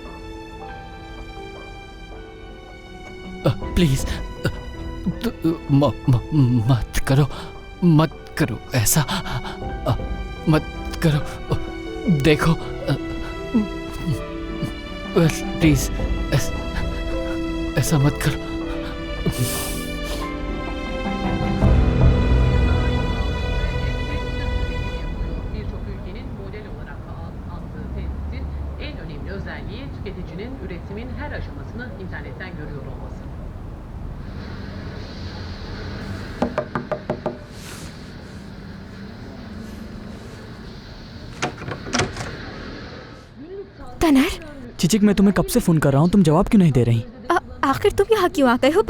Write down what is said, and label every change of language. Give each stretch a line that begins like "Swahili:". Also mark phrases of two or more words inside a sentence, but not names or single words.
Hindi: प्लीज मत करो ऐसा, मत करो। देखो प्लीज ऐसा मत करो।
Turkish: özelliği tüketicinin üretimin her aşamasını internetten görüyor olması.
Hindi: तनर, चिचिक, मैं तुम्हें कब से फोन कर रहा हूँ, तुम जवाब क्यों नहीं दे रही? आखिर तुम यहाँ क्यों आ गए हो?